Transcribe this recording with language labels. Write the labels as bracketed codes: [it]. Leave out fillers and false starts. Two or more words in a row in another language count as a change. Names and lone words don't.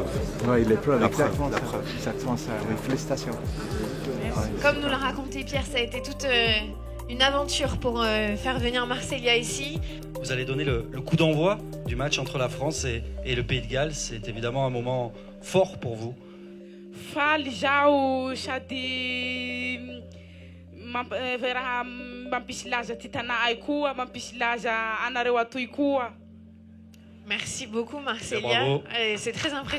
[fr] Oui, l'épreuve, exactement ça. Exactement ça. Oui, félicitations. Ouais. Comme nous l'a raconté Pierre, ça a été toute une aventure pour faire venir Marcelia ici. Vous allez donner le coup d'envoi du match entre la France et le Pays de Galles. C'est évidemment un moment fort pour vous. [mg] Faly zao sady raha mampisy laza ty tanà koa mampisy laza anareo atoy koa. [fr] Merci beaucoup Marcelia. C'est très impressionnant.